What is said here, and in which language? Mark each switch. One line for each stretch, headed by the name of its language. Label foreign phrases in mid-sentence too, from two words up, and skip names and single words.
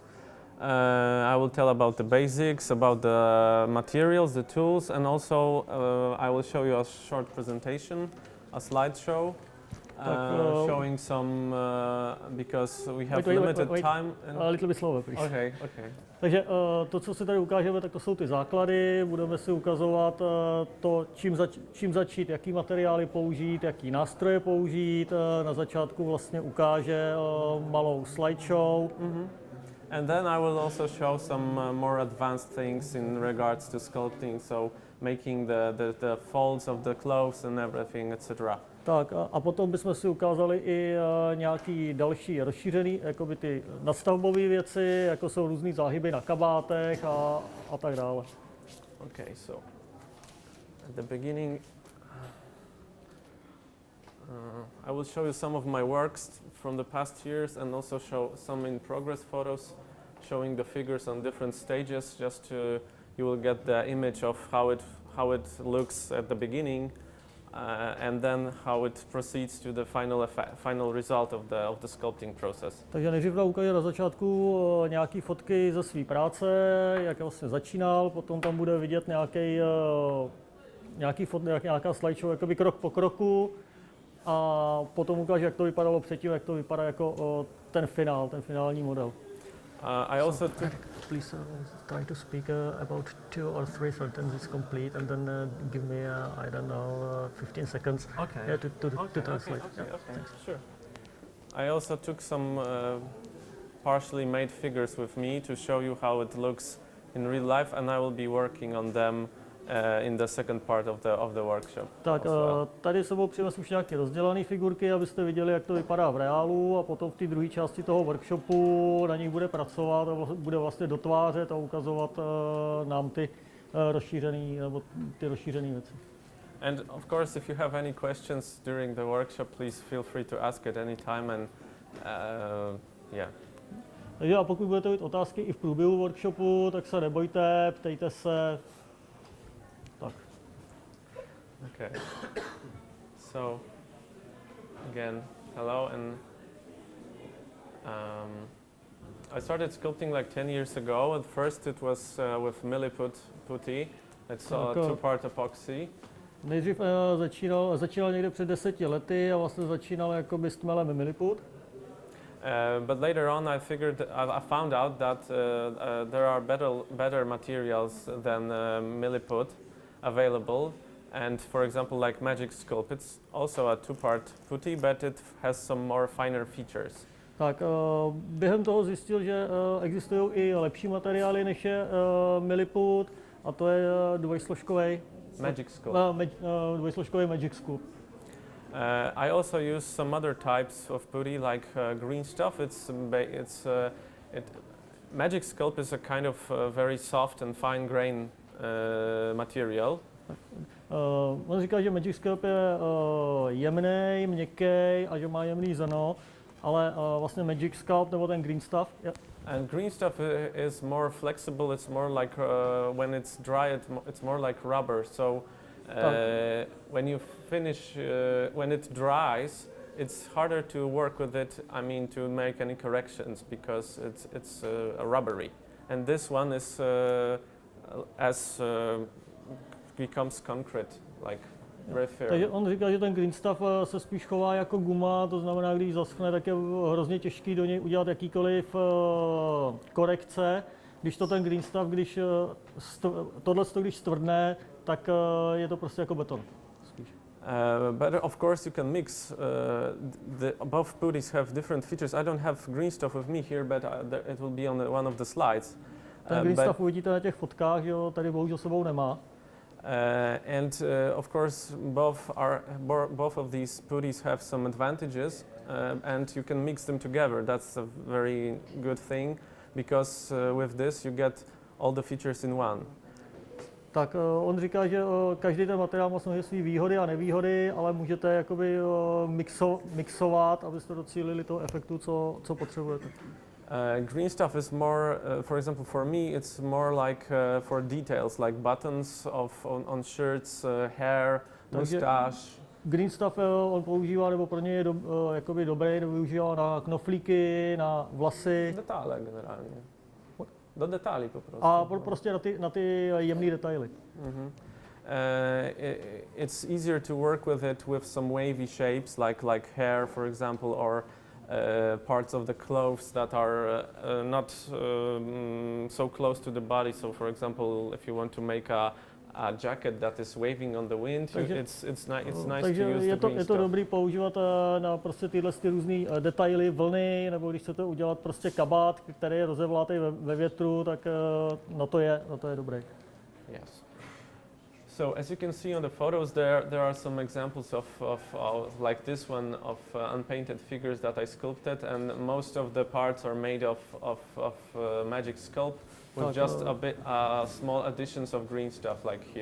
English: I will tell about the basics, about the materials, the tools, and also I will show you a short presentation, a slideshow, showing some, because we have limited time. A little bit slower, please. Okay.
Czech: Takže to, co si tady ukážeme, tak to jsou ty základy. Budeme si ukazovat to, čím začít, jaký materiály použít, jaký nástroje použít. Na začátku vlastně ukáže malou slideshow.
English: And then I will also show some more advanced things in regards to sculpting, so making the folds of the clothes and everything, etc.
Czech: Tak a potom bychom si ukázali i nějaký další rozšířený, jakoby ty nadstavbové věci, jako jsou různý záhyby na kabátech a tak dále.
English: Okay, so at the beginning I will show you some of my works from the past years and also show some in progress photos showing the figures on different stages, just to you will get the image of how it looks at the beginning. And then how it proceeds to the final result of the sculpting process.
Czech: Takže nejdřív ukážu na začátku nějaké fotky ze své práce, jak vlastně začínal, potom tam bude vidět nějaká slideshow, jakoby krok po kroku, a potom ukážu, jak to vypadalo předtím, jak to vypadá jako ten finální model.
English: I also took. Please try to speak about 2 or 3 sentences complete, and then give me I don't know 15 seconds. Okay. To translate. Okay. Sure. I also took some partially made figures with me to show you how it looks in real life, and I will be working on them in the second part of the workshop.
Czech: Tak tady sebou přinesu už nějaké rozdělané figurky, abyste viděli, jak to vypadá v reálu, a potom v té druhé části toho workshopu na nich bude pracovat a bude vlastně dotvářet a ukazovat nám ty rozšířené věci.
English: And of course, if you have any questions during the workshop, please feel free to ask at any time, and yeah.
Czech: Takže a pokud budete mít otázky i v průběhu workshopu, tak se nebojte, ptejte se. Tak.
English: Okay. So again, hello, and I started sculpting like 10 years ago. At first it was with putty. It's a two-part epoxy.
Czech: Nejdřív začínal někde před 10 lety a vlastně začínal jakoby s tmelem milliput.
English: But later on I found out that there are better materials than milliput available, and for example like Magic Sculpt, it's also a two-part putty, but it has some more finer features.
Czech: Tak během toho zjistil, že existují i lepší materiály než je milliput, a to je dvojsložkový Magic Sculpt. Dvojsložkový Magic Sculpt.
English: I also use some other types of putty, like green stuff. Magic Sculpt is a kind of very soft and fine grain material.
Czech: On říká, že Magic Sculpt je jemný, měkký a že má jemný zrno, ale vlastně Magic Sculpt nebo ten green stuff.
English: Yeah. And green stuff is more flexible. It's more like when it's dry, it's more like rubber. So when you finish, when it dries, it's harder to work with it. I mean, to make any corrections because it's rubbery. And this one is becomes concrete, like very fair.
Czech: Takže on říká, že ten green stuff se spíš chová jako guma, to znamená, když zaschne, tak je hrozně těžký do něj udělat jakýkoliv korekce. Když to ten green stuff, když když stvrdne, tak je to prostě jako beton. Spíš.
English: But of course you can mix. Both putties have different features. I don't have green stuff with me here, but it will be on one of the slides.
Czech: Ten green stuff uvidíte na těch fotkách, že jo, tady bohužel sebou nemá.
English: And of course, both of these putties have some advantages, and you can mix them together. That's a very good thing, because with this you get all the features in one.
Czech: Tak on říká, že každý ten materiál má samozřejmě své výhody a nevýhody, ale můžete jakoby mixovat, abyste docílili toho efektu, co potřebujete.
English: Green stuff is more, for example, for me, it's more like for details, like buttons on shirts, hair, mustache.
Czech: Green stuff on používá, nebo pro ně je jakoby dobrý, nebo využívá na knoflíky, na vlasy. Detále generálně. Do detailí poprosím. A prostě na ty jemné detaily. Mm-hmm.
English: It's easier to work with it with some wavy shapes, like hair, for example, or parts of the clothes that are not so close to the body. So, for example, if you want to make a jacket that is waving on the wind, it's nice to use the green stuff.
Czech: Je to dobrý používat na prostě tyhle různé detaily, vlny, nebo když chcete udělat prostě kabát, který je rozevlátý ve větru, tak na to je dobrý.
English: Yes. So as you can see on the photos, there are some examples of like this one of unpainted figures that I sculpted, and most of the parts are made of magic sculpt with just a bit small additions of green stuff like here.